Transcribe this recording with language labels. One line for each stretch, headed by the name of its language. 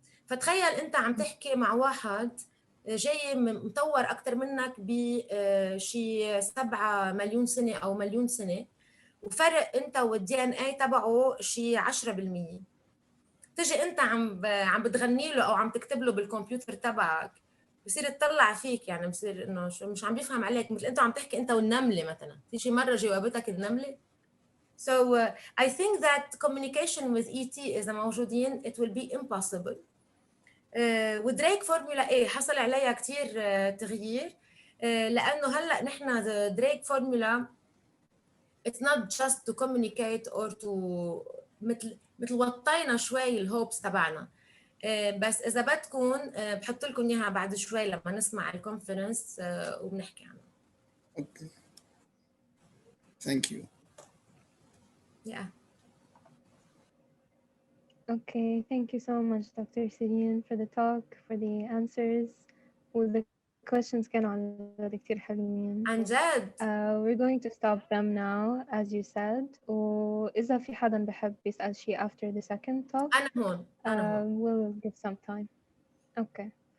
Arabic: فتخيل أنت عم تحكي مع واحد جاي مطور أكتر منك بشي 7 مليون سنة أو مليون سنة، وفرق أنت والدي ان اي تبعه شي 10%. تجي أنت عم بتغني له أو عم تكتب له بالكمبيوتر تبعك، بصير يطلع فيك، يعني بصير انه مش عم بيفهم عليك، مثل انت عم تحكي انت والنمله مثلا، في شي مره جاوبتك النمله.
English: So I think that communication with ET
Arabic: إذا موجودين
English: it will be impossible.
Arabic: ودريك فورمولا A حصل عليها كتير تغيير، لأنه هلأ نحن دريك فورمولا
English: it's not just to communicate or to
Arabic: مثل وطينا شوي الهوبس تبعنا. بس إذا بدكم بحط لكم إياها بعد شوي لما نسمع الكونفرنس وبنحكي عنها.
English: Okay. Thank you. Yeah. Okay, thank you so much, Dr. Cyrine, for the talk, for the answers. The questions
Arabic: كانوا كتير حلوين. عن جد.
English: We're going to stop them now, as you said.
Arabic: وإذا في حدا بحب يسأل شيء
English: after the second talk,
Arabic: أنا هون.
English: we'll give some time. Okay.